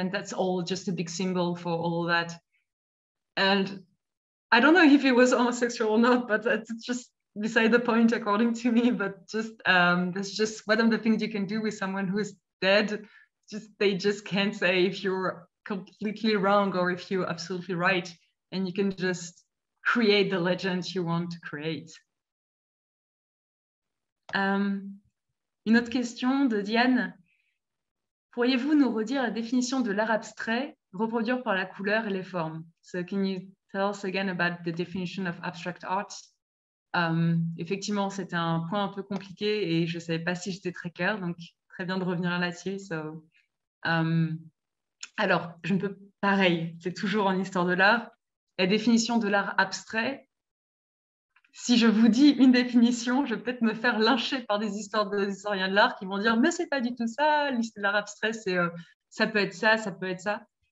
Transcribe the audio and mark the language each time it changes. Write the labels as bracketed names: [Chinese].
[English] Then that's all just a big symbol for all that. And I don't know if he was homosexual or not, but that's just beside the point according to me. But just that's just one of the things you can do with someone who is dead. They just can't say if you're completely wrong or if you're absolutely right, and you can just create the legend you want to create. [French] Une autre question de Diane. Pourriez-vous nous redire la définition de l'art abstrait, reproduire par la couleur et les formes? [English] So can you tell us again about the definition of abstract art? [French] Effectivement, c'était un point un peu compliqué et je ne savais pas si j'étais très claire, donc très bien de revenir là-dessus. So, alors, je ne peux, pareil, c'est toujours en histoire de l'art. La définition de l'art abstrait, si je vous dis une définition, je vais peut-être me faire lyncher par des historiens de l'art qui vont dire « mais c'est pas du tout ça, l'art abstrait, ça peut être ça, ça peut être ça ».